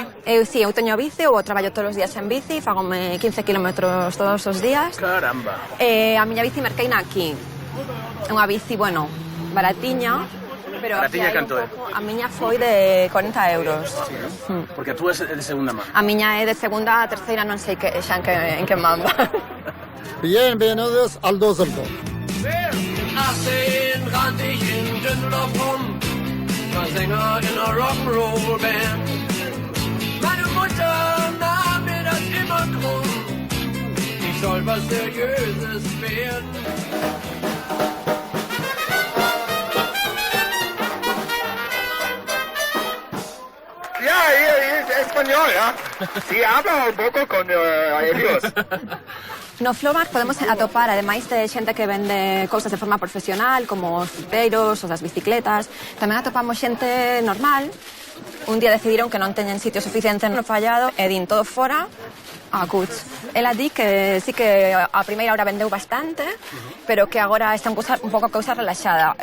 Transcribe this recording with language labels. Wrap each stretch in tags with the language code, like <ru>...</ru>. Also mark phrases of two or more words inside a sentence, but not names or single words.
<gl>Sí, eu teño bici, eu traballo todos os días en bici, fagome 15 kilómetros todos os días. Caramba. A miña bici merqueina aquí. É unha bici, bueno, baratiña, pero Baratiña canto é? a miña foi de 40 euros. Porque a túa é de segunda man. A miña é de segunda, a terceira non sei xa en que manda.</gl> <es>Bienvenidos al Düsseldorf.</es> <de>Achtzehn rannte ich in Düsseldorf rum, war Sänger in einer Rock'n'Roll-Band. Meine Mutter nahm mir das immer krumm, ich soll was Seriöses werden.</de> <es>Ya, español, ¿ya? Sí, habla un poco con ellos.</es> <gl>No Flomar podemos atopar, ademais de xente que vende cousas de forma profesional, como os fruteiros, os das bicicletas, tamén atopamos xente normal. Un día decidiron que non teñen sitio suficiente no fallado e din todo fora a Cuts. Ela di que sí que a primeira hora vendeu bastante, pero que agora está un pouco a cousa relaxada.</gl>